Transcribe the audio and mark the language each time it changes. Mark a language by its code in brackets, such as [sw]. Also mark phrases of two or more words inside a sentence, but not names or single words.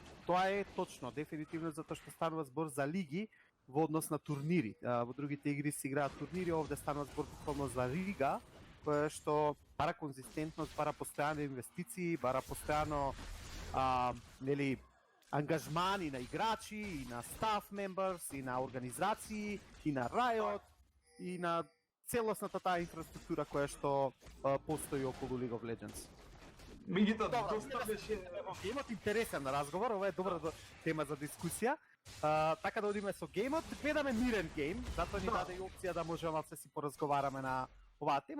[mk] Тоа е точно, дефинитивно, затоа што станува збор за лиги во однос на турнири. Во другите игри се играат турнири, овде станува збор буквално за лига, кое што бара конзистентност, бара постојано инвестиции, бара постојано нели ангажман и на играчи, и на [en] staff members, [mk] и на организации, и на Riot, и на целосната таа инфраструктура која што постои околу League of Legends. Меѓутоа, доста беше... Геймот интересен разговор, ова е добра тема за дискусија. Така да одиме со геймот, гледаме мирен гейм, затоа ни даде и опција да можеме малце си поразговараме на оваа тема.